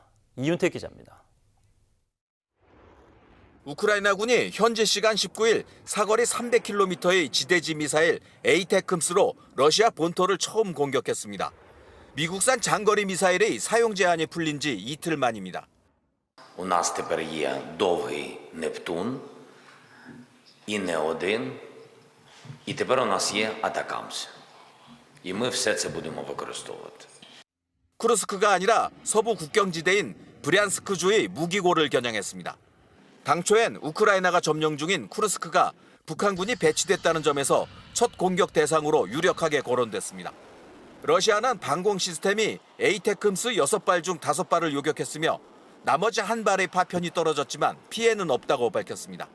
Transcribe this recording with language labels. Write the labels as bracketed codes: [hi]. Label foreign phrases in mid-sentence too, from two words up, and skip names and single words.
[ko] 이윤택 기자입니다. 우크라이나군이 현지 시간 19일 사거리 300km의 지대지 미사일 에이테크스로 러시아 본토를 처음 공격했습니다. 미국산 장거리 미사일의 사용 제한이 풀린 지 이틀 만입니다. [uk] У нас тепер є довгий Нептун, і не один, і тепер у нас є Атакамс. І ми все це будемо використовувати. [ko] 쿠르스크가 아니라 서부 국경지대인 브리안스크주의 무기고를 겨냥했습니다. 당초엔 우크라이나가 점령 중인 쿠르스크가 북한군이 배치됐다는 점에서 첫 공격 대상으로 유력하게 거론됐습니다. 러시아는 방공 시스템이 에이테크스 6발 중 5발을 요격했으며 나머지 한 발의 파편이 떨어졌지만 피해는 없다고 밝혔습니다.